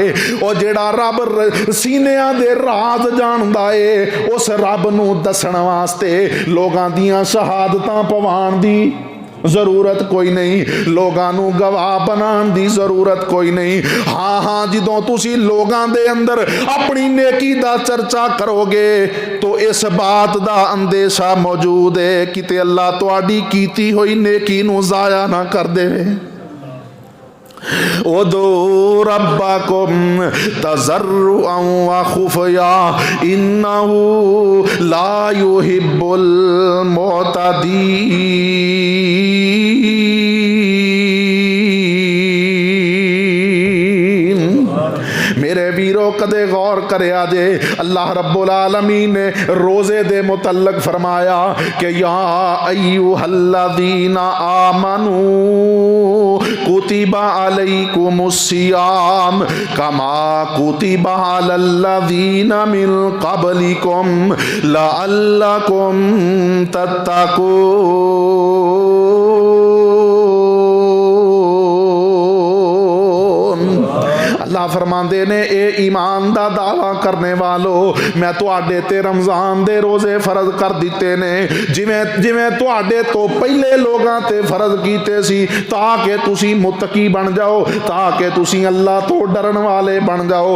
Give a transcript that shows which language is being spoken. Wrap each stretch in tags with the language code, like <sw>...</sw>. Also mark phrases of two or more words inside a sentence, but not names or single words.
<pa>ਓ ਜਿਹੜਾ ਰੱਬ ਸੀਨਿਆਂ ਦੇ ਰਾਜ਼ ਜਾਣਦਾ ਹੈ ਉਸ ਰੱਬ ਨੂੰ ਦੱਸਣ ਵਾਸਤੇ ਲੋਕਾਂ ਦੀਆਂ ਸ਼ਹਾਦਤਾਂ ਪਵਾਣ ਦੀ ਜ਼ਰੂਰਤ ਕੋਈ ਨਹੀਂ, ਲੋਕਾਂ ਨੂੰ ਗਵਾਹ ਬਣਾਣੇ ਕੀ ਜ਼ਰੂਰਤ ਕੋਈ ਨਹੀਂ, लोगां नू गवाह बनाने की जरूरत कोई नहीं। ਹਾਂ ਹਾਂ ਜਦੋਂ ਤੁਸੀਂ ਲੋਕਾਂ ਦੇ ਅੰਦਰ ਅਪਣੀ ਨੇਕੀ ਦਾ ਚਰਚਾ ਕਰੋਗੇ ਤੋ ਇਸ ਬਾਤ ਦਾ ਅੰਦੇਸ਼ਾ ਮੌਜੂਦ ਹੈ ਕਿਤੇ ਅੱਲਾਹ ਤੁਹਾਡੀ ਕੀਤੀ ਹੋਈ ਨੇਕੀ ਨੂੰ ਜ਼ਾਇਆ ਨਾ ਕਰ ਦੇਵੇ।</pa> <ar>ادعوا ربكم تضرعا وخفية إنه لا يحب المعتدين.</ar> <pa>ਮੇਰੇ ਵੀਰੋ ਕਦੇ ਗ਼ੌਰ ਕਰਿਆ ਜੇ ਅੱਲਾਹ ਰੱਬੁਲ ਆਲਮੀਨ ਨੇ ਰੋਜ਼ੇ ਦੇ ਮੁਤੱਲਕ ਫ਼ਰਮਾਇਆ ਕਿ</pa> <ar>يا أيها الذين آمنوا كتب عليكم الصيام كما كتب على الذين من قبلكم لعلكم تتقون.</ar> <pa>ਅੱਲਾਹ ਫ਼ਰਮਾਤੇ ਨੇ ਏ ਈਮਾਨ ਦਾ ਦਾਅਵਾ ਕਰਨੇ ਵਾਲੋ ਮੈਂ ਤੁਹਾਡੇ ਤੇ ਰਮਜ਼ਾਨ ਦੇ ਰੋਜ਼ੇ ਫ਼ਰਜ਼ ਕਰ ਦਿੱਤੇ ਨੇ ਜਿਵੇਂ ਜਿਵੇਂ ਤੁਹਾਡੇ ਤੋਂ ਪਹਿਲੇ ਲੋਕਾਂ ਤੇ ਫ਼ਰਜ਼ ਕੀਤੇ ਸੀ ਤਾਕਿ ਤੁਸੀਂ ਮੁੱਤਕੀ ਬਣ ਜਾਓ, ਤਾਕਿ ਤੁਸੀਂ ਅੱਲਾਹ ਤੋਂ ਡਰਨ ਵਾਲੇ ਬਣ ਜਾਓ, ताकि तुसी अल्लाह तो डरन वाले बन जाओ।</pa>